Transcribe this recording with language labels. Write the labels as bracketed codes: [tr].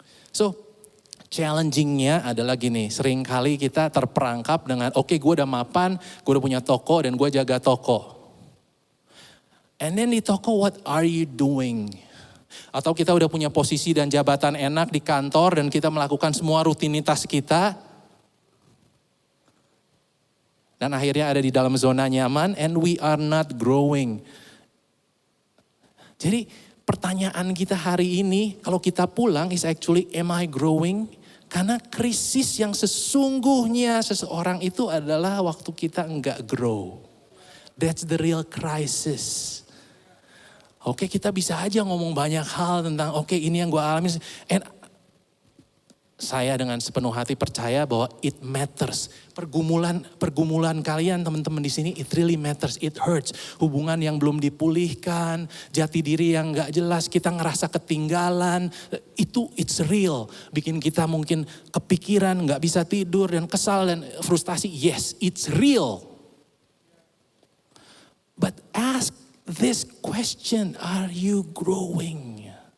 [id] So, challengingnya adalah gini, seringkali kita terperangkap dengan oke, gue udah mapan, gue udah punya toko dan gue jaga toko. [en] And then [id] di toko, [en] what are you doing? [id] Atau kita udah punya posisi dan jabatan enak di kantor dan kita melakukan semua rutinitas kita. Dan akhirnya ada di dalam zona nyaman [en] and we are not growing. [id] Jadi pertanyaan kita hari ini kalau kita pulang [en] is actually am I growing? [id] Karena krisis yang sesungguhnya seseorang itu adalah waktu kita enggak grow. [en] That's the real crisis. [id] Oke, kita bisa aja ngomong banyak hal tentang oke, ini yang gue alami. And saya dengan sepenuh hati percaya bahwa [en] it matters. [id] Pergumulan kalian teman-teman di sini [en] it really matters. It hurts. [id] Hubungan yang belum dipulihkan, jati diri yang gak jelas, kita ngerasa ketinggalan. Itu [en] it's real. [id] Bikin kita mungkin kepikiran, gak bisa tidur dan kesal dan frustasi. [en] Yes, it's real. But ask this question, are you growing?